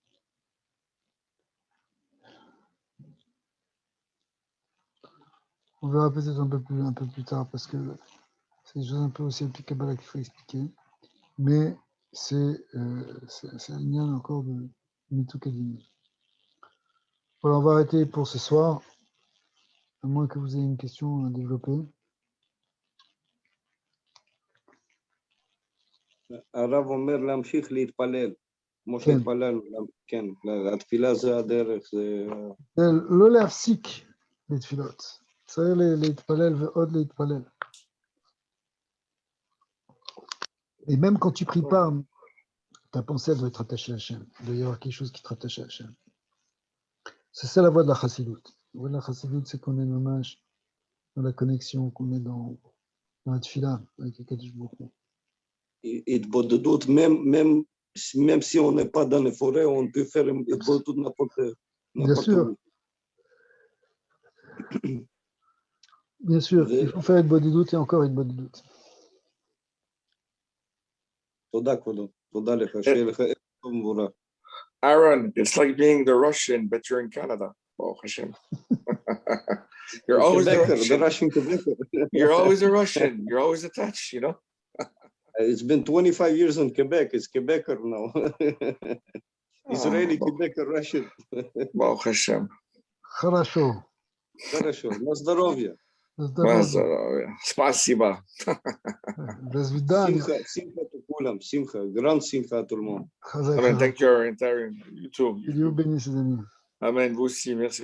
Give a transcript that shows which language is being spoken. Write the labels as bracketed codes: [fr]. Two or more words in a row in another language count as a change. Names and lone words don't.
[fr] On verra peut-être un peu plus tard parce que c'est des choses un peu aussi avec Kabbalah qu'il faut expliquer. Mais c'est un lien encore de Mitukadim. Voilà, on va arrêter pour ce soir, à moins que vous ayez une question à développer. [he] הרב אומר להמשיך להתפלל, כמו שהתפללנו, כן, התפילה זה הדרך, זה... לא להפסיק לתפילות, צריך להתפלל ועוד להתפלל. [fr] Et même quand tu pries pas, ta pensée, elle doit être attachée à Hachem. Il doit y avoir quelque chose qui te rattache à Hachem. C'est ça la voie de la chassidoute. La voie de la chassidoute, c'est qu'on est hommage dans la connexion, qu'on est dans la tefila avec le [he] קדוש ברוך הוא. התבודדות, [fr] même si on n'est pas dans les forêts, on peut faire une התבודדות Bien sûr. Bien sûr, il faut faire une bonne doute et encore une bonne doute. [he] תודה, כבודו. תודה לך. שיהיה לך ערב טוב ומבורך. [en] Aaron, it's like being the Russian, but you're in Canada. Oh, Hashem. You're always the Russian. You're always a Russian. You're always attached, you know? It's been 25 years in Quebec. It's Quebecer now. Israeli, Quebecer, Russian. Wow, Hashem. [ru] Хорошо. Хорошо. На здоровье. Спасибо. До свидания. [he] שמחה לכולם. שמחה. [fr] Grand simcha à tout le monde. [en] Amen. Thank you, Aaron. You too. [fr] Que Dieu bénisse, les amis. Amen. Vous aussi. Merci.